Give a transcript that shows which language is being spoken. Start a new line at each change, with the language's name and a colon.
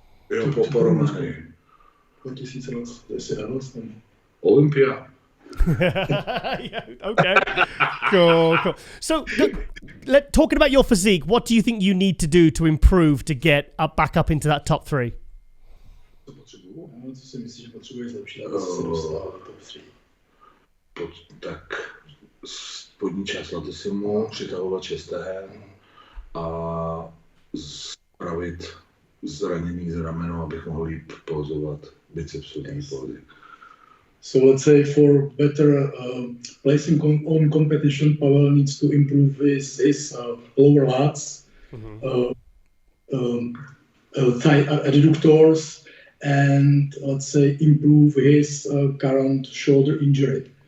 Czech: Po Románii. 2020. Olympia.
English: Yeah, okay. Cool. So, talking about your physique, what do you think you need to do to improve to get back up into that top 3?
Czech: Co si myslíš, že potřebuješ zlepšit, aby se dostal do top 3? Tak spodní část latissimu, přitahovat čestehen a spravit zranění z rameno, abych mohl líp pozovat bicepsový pohyb.
English: So let's say for better placing on competition, Pavel needs to improve his lower lats, thigh adductors, and let's say improve his current shoulder injury.